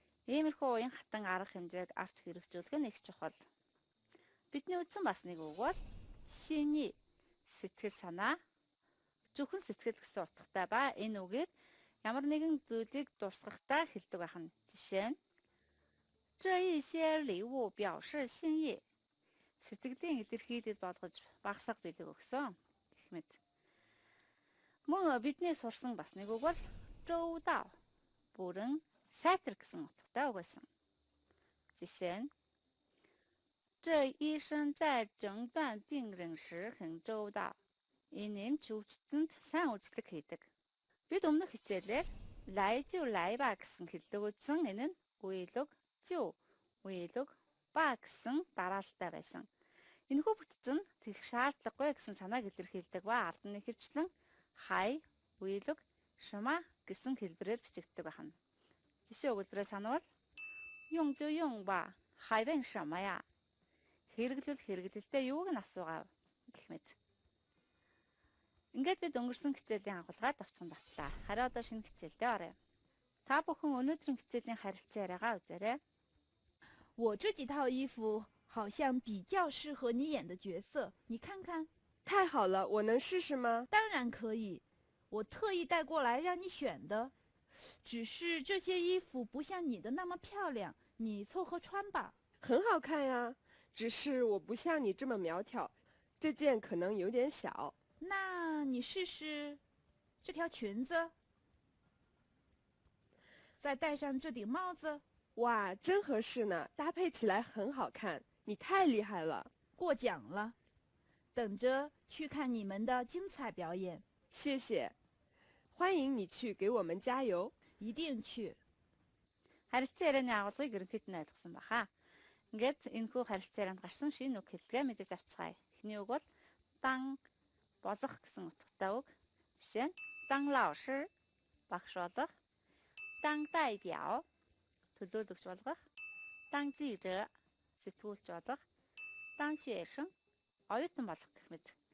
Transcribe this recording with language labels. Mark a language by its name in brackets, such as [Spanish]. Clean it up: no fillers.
[Mongolian] Иймэрхүү уян хатан арга хэмжээг авч хэрэгжүүлэх нь их чухал. Бидний үзсэн бас нэг үг бол синий, сэтгэл санаа, зөвхөн сэтгэл гэсэн утгатай ба энэ үгийг ямар нэгэн зүйлийг дурсгахдаа хэлдэг байх нь. Жишээ нь [Chinese] 这一些礼物表示心意. [Mongolian] Сэтгэлийн илэрхийлэл болгож багсаг бэлэг өгсөн гэх мэт. Мөн бидний сурсан бас нэг үг бол зоудao, бүрэн сайтар гэсэн утгатай үг байсан. Жишээ нь [Chinese] 这医生在诊断病人时很周到. [Mongolian] Энэ эмч өвчтөнд сайн үзлэг хийдэг. Бид өмнөх хичээлээр лайжу лайба гэсэн хэллэг үзсэн. Энэ нь уйлог, зүү, уйлог, ба гэсэн дараалалтай байсан. Энэхүү бүтцэн тэгэх шаардлагагүй гэсэн санааг илэрхийлдэг ба ард нь ихэвчлэн хай, уйлог, шма гэсэн хэлбэрээр бичигддэг байна. Жишээ өгүүлбэрээ санавал [Chinese] 用就用吧, 还问什么呀? [Mongolian] Хэрэглүүл хэрэглэлтэй юуг нь асуугаав гэх мэт. Ингээд бид өнгөрсөн хичээлийн агуулгаад авчихсан батлаа. Харин одоо шинэ хичээлдээ оръё. Та бүхэн өнөөдрийн хичээлийн харилцан яриагаа үзээрэй. [Chinese] 我这几套衣服好像比较适合你演的角色，你看看。太好了，我能试试吗？当然可以，我特意带过来让你选的。只是这些衣服不像你的那么漂亮，你凑合穿吧。很好看呀，只是我不像你这么苗条，这件可能有点小。那你试试这条裙子，再戴上这顶帽子。哇，真合适呢，搭配起来很好看，你太厉害了。过奖了，等着去看你们的精彩表演。谢谢，欢迎你去给我们加油。一定去。 [Mongolian] Харилцан ярианы агуулгыг ерөнхийд нь ойлгосон баха. Ингээд энэхүү харилцан ярианд гарсан шинэ үг хэллэгээ мэдэж авцгаая. Эхний үг бол дан болох гэсэн утгатай үг. Жишээ нь дан лаоши багш болох, дан дайбяо төлөөлөгч болгох, дан зижэ сэтгүүлч болгох, дан шуэшин оюутан болох гэх мэт.